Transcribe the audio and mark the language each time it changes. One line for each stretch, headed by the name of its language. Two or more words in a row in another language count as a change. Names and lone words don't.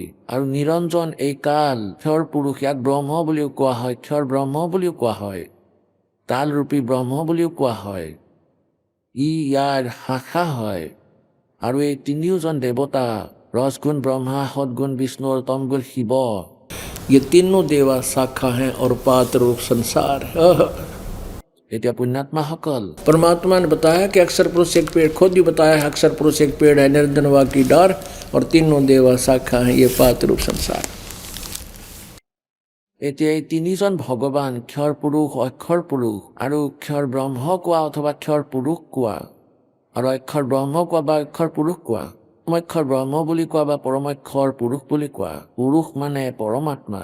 Assamese: আৰু নিৰঞ্জন এই কাল ক্ষৰ পুৰুষ, ইয়াক ব্ৰহ্ম বুলিও কোৱা হয়, ক্ষৰ ব্ৰহ্ম বুলিও কোৱা হয়, তালৰূপী ব্ৰহ্ম বুলিও কোৱা হয়। ইয়াৰ শাখা হয়। আৰু এই তিনিওজন দেৱতা ৰজগুণ ব্ৰহ্মা, সদগুণ বিষ্ণু আৰু তমগুণ শিৱ,
Hindi: ये तीनों देवा शाखा हैं और पात रूप संसार। এতিয়া पुण्यात्माসকল परमात्मा ने बताया कि अक्षर पुरुष एक पेड़, खुद ही बताया है अक्षर पुरुष एक पेड़ है निरंजन वा की डार और तीनों देवा शाखा हैं ये पात रूप संसार।
Assamese: এতিয়া এই তিনিজন ভগৱান ক্ষৰ পুৰুষ, অক্ষৰ পুৰুষ আৰু ক্ষৰ ব্ৰহ্ম কোৱা অথবা ক্ষৰ পুৰুষ কোৱা, আৰু অক্ষৰ ব্ৰহ্ম কোৱা বা অক্ষৰ পুৰুষ কোৱা, পৰমক্ষৰ ব্ৰহ্ম বুলি কোৱা বা পৰমক্ষৰ পুৰুষ বুলি কোৱা। পুৰুষ মানে পৰমাত্মা।